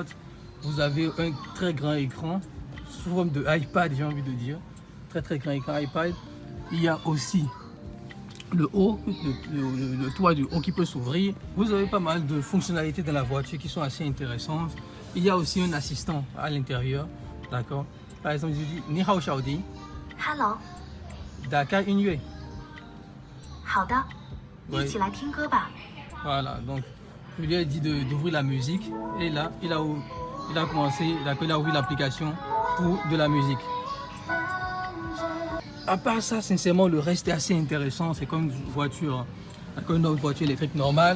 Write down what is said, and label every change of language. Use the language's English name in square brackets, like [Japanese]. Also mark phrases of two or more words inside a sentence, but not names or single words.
[French] Vous avez un très grand écran sous forme de iPad, j'ai envie de dire. Très très grand écran iPad. Il y a aussi le haut, le toit du haut qui peut s'ouvrir. Vous avez pas mal de fonctionnalités dans la voiture qui sont assez intéressantes. Il y a aussi un assistant à l'intérieur. D'accord. Par exemple, je dis [Chinese] 你好 [French] Xiaodi. Hello. Dakar Yue. [Chinese] 好的，一起来听歌吧。 [French] Voilà, donc je lui ai dit d'ouvrir la musique et là, il a ouvert l'application pour de la musique. À part ça, sincèrement, le reste est assez intéressant. C'est comme une voiture, comme une autre voiture électrique normale.